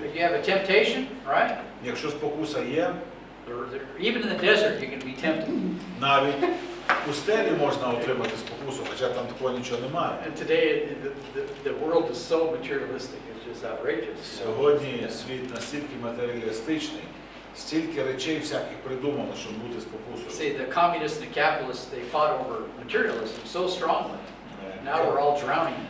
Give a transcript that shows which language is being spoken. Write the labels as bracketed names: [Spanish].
[English] If you have a temptation, right? [Ukrainian] Якщо спокуса є, [English] Even in the desert, you can be tempted. [Ukrainian] навіть в пустелі можна отримати спокусу, хоча там такого нічого немає. [English] And today, the world is so materialistic, it's just outrageous. [Ukrainian] Сьогодні світ настільки матеріалістичний, стільки речей всяких придумано, щоб бути спокусою. [English] See, the communists and the capitalists, they fought over materialism so strongly. Now we're all drowning in it.